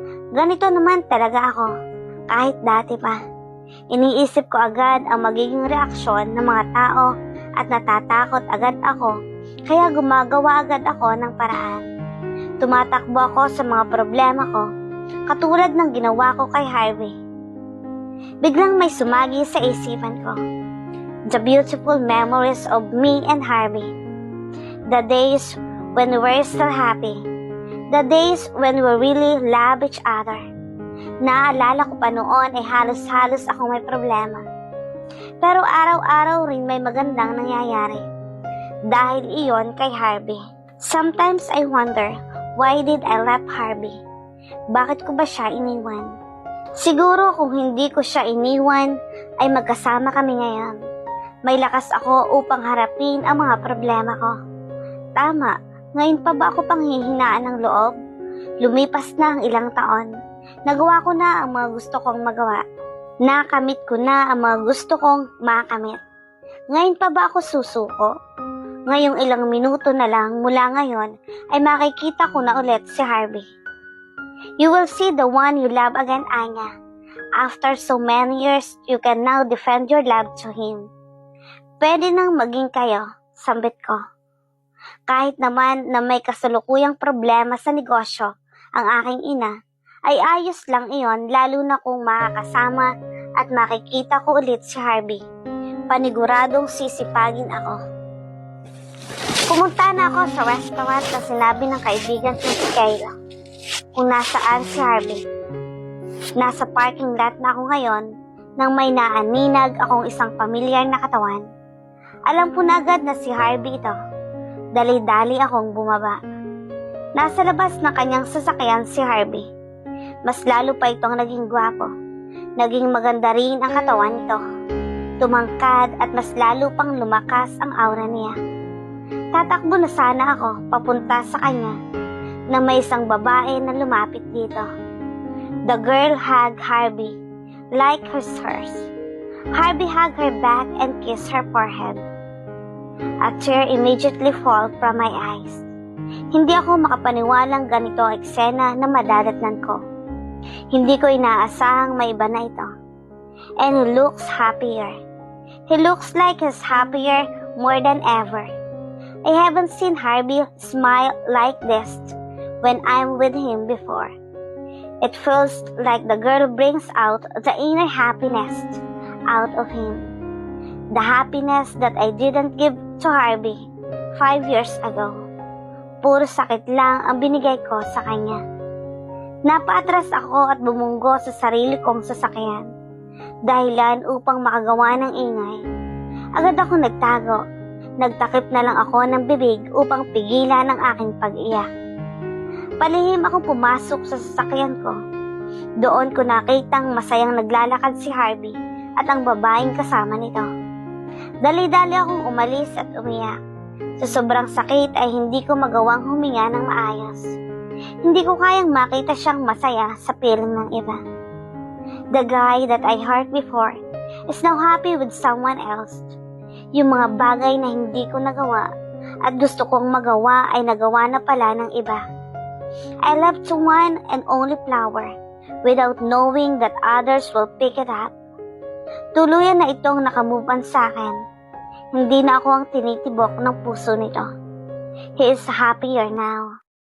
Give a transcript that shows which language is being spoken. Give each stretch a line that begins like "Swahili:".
Filipino: Ganito naman talaga ako, kahit dati pa. Iniisip ko agad ang magiging reaksyon ng mga tao at natatakot agad ako, kaya gumagawa agad ako ng paraan. Tumatakbo ako sa mga problema ko, katulad ng ginawa ko kay Harvey. Biglang may sumagi sa isipan ko.
English: The beautiful memories of me and Harvey. The days when we were still happy. The days when we really love each other.
Filipino: Naaalala ko pa noon ay halos-halos akong may problema. Pero araw-araw rin may magandang nangyayari. Dahil iyon kay Harvey.
English: Sometimes I wonder, why did I left Harvey?
Filipino: Bakit ko ba siya iniwan? Siguro kung hindi ko siya iniwan, ay magkasama kami ngayon. May lakas ako upang harapin ang mga problema ko. Tama, ngayon pa ba ako panghihinaan ng loob? Lumipas na ang ilang taon. Nagawa ko na ang mga gusto kong magawa. Nakamit ko na ang mga gusto kong makamit. Ngayon pa ba ako susuko? Ngayong ilang minuto na lang mula ngayon ay makikita ko na ulit si Harvey.
English: You will see the one you love again, Anya. After so many years, you can now defend your love to him.
Filipino: Pwede nang maging kayo, sambit ko. Kahit naman na may kasalukuyang problema sa negosyo ang aking ina, ay ayos lang iyon lalo na kung makakasama at makikita ko ulit si Harvey. Paniguradong sisipagin ako. Pumunta na ako sa restaurant na sinabi ng kaibigan ko si Kayla kung nasaan si Harvey. Nasa parking lot na ako ngayon nang may naaninag akong isang pamilyar na katawan. Alam ko na agad na si Harvey ito. Dali-dali akong bumaba. Nasa labas ng kanyang sasakyan si Harvey. Mas lalo pa itong naging gwapo. Naging maganda rin ang katawan nito. Tumangkad at mas lalo pang lumakas ang aura niya. Tatakbo na sana ako papunta sa kanya na may isang babae na lumapit dito.
English: The girl hugged Harvey like hers. Harvey hugged her back and kissed her forehead. A tear immediately fall from my eyes.
Filipino: Hindi ako makapaniwalang ganito ang eksena na madadatnan ko. Hindi ko inaasahang may iba na ito.
English: And he looks happier. He looks like he's happier more than ever. I haven't seen Harvey smile like this when I'm with him before. It feels like the girl brings out the inner happiness out of him. The happiness that I didn't give to Harvey 5 years ago.
Filipino: Puro sakit lang ang binigay ko sa kanya. Napaatras ako at bumunggo sa sarili kong sasakyan. Dahilan upang makagawa ng ingay. Agad ako nagtago. Nagtakip na lang ako ng bibig upang pigilan ang aking pag-iyak. Palihim akong pumasok sa sasakyan ko. Doon ko nakitang masayang naglalakad si Harvey at ang babaeng kasama nito. Dali-dali akong umalis at umiyak. Sa sobrang sakit ay hindi ko magawang huminga ng maayos. Hindi ko kayang makita siyang masaya sa piling ng iba.
English: The guy that I hurt before is now happy with someone else.
Filipino: Yung mga bagay na hindi ko nagawa at gusto kong magawa ay nagawa na pala ng iba.
English: I left one and only flower without knowing that others will pick it up.
Filipino: Tuluyan na itong nakamove on sa akin. Hindi na ako ang tinitibok ng puso nito.
English: He is happier now.